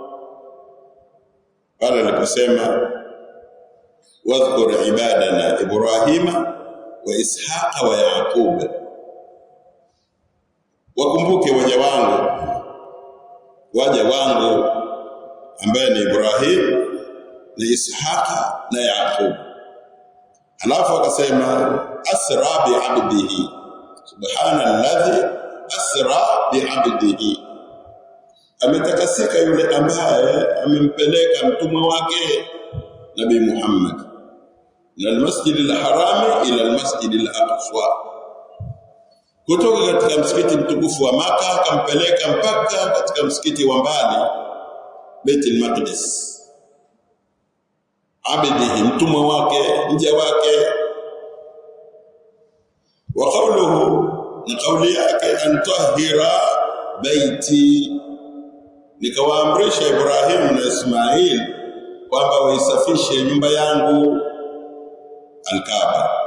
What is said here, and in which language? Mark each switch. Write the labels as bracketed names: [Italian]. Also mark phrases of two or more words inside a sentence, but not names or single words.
[Swahili] Pale aliposema [Arabic] واذكر عبادنا إبراهيم وإسحاق ويعقوب, [Swahili] wakumbuke waja wangu ambaye ni Ibrahim na Ishaqa na Yaqub. Alafu akasema [Arabic] أسرى بعبده سبحان الذي أسرى بعبده, [Swahili] ametakasika yule ambaye amempeleka mtumwa wake Nabii Muhammad [Arabic] من المسجد الحرام إلى المسجد الأقصى, [Swahili] kutoka katika msikiti mtukufu wa Maka akampeleka mpaka katika msikiti wa mbali Baitul Maqdis. Abidihi, mtumwa wake, mja wake. [Arabic] وقوله, [Swahili] na kauli yake, [Arabic] أن طهرا بيتي, [Swahili] nikawaamrisha Ibrahim na Ismail kwamba waisafishe nyumba yangu Al-Kaaba.